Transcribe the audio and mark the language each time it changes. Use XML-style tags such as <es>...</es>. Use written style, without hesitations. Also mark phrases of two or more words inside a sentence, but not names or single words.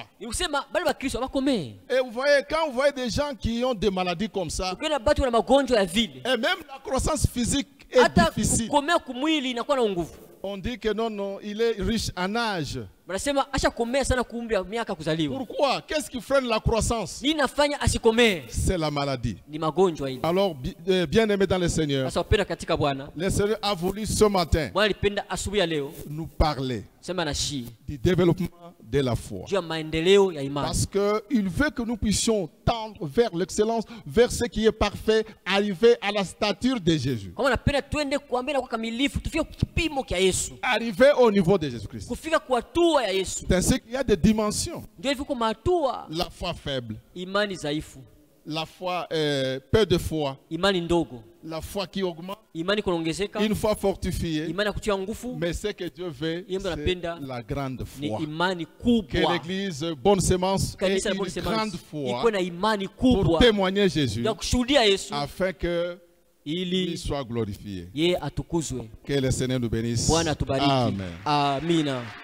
<fr>Et vous voyez, quand vous voyez des gens qui ont des maladies comme ça, et même la croissance physique est difficile. On dit que non, non, il est riche en âge.</fr> <sw>Wanasema ashakomea sana kuumri ya miaka kuzaliwa.</sw> <fr>Pourquoi? Qu'est-ce qui freine la croissance?</fr> <sw>Nini nafanya asikomee?</sw> <fr>C'est la maladie.</fr> <sw>Ni magonjwa hili.</sw> <fr>Alors, bien aimé dans le Seigneur,</fr> <sw>Sasa wapenda katika Bwana,</sw> <fr>le Seigneur a voulu ce matin</fr> <sw>Bwana alipenda asubuhi ya leo</sw> <fr>nous parler</fr> <sw>sema na shi</sw> <fr>du développement de la foi.</fr> <sw>juu ya maendeleo ya imani.</sw> <fr>Parce qu'il veut que nous puissions tendre vers l'excellence, vers ce qui est parfait, arriver à la stature de Jésus.</fr> <sw>Kama napenda twende kuambia kwa kamilifu, tufike kipimo cha Yesu.</sw> <fr>Arriver au niveau de Jésus-Christ.</fr> <sw>Kufika kwa hatua ya Yesu.</sw> <fr>C'est ainsi qu'il y a des dimensions.</fr> <sw>Ndio hivyo kwa hatua.</sw> <fr>La foi faible.</fr> <sw>Imani dhaifu.</sw> <fr>La foi, peu de foi.</fr> <sw>Imani ndogo.</sw> <fr>La foi qui augmente.</fr> <sw>Imani kuongezeka.</sw> <fr>Une foi fortifiée.</fr> <sw>Imani ya kutia nguvu.</sw> <fr>Mais ce que Dieu veut, c'est la grande</fr> <sw>ni</sw> <fr>foi.</fr> <sw>imani kubwa.</sw> <fr>Que l'Église bonne semence ait une grande foi</fr> <sw>ikuwe na imani kubwa</sw> <fr>pour témoigner Jésus,</fr> <sw>ya kushuhudia Yesu,</sw> <fr>afin que</fr> <sw>ili</sw> <fr>il soit glorifié.</fr> <sw>yeye atukuzwe.</sw> <fr>Que le Seigneur nous bénisse.</fr> <sw>Bwana atubariki.</sw> <fr>Amen.</fr> <sw>Amina.</sw>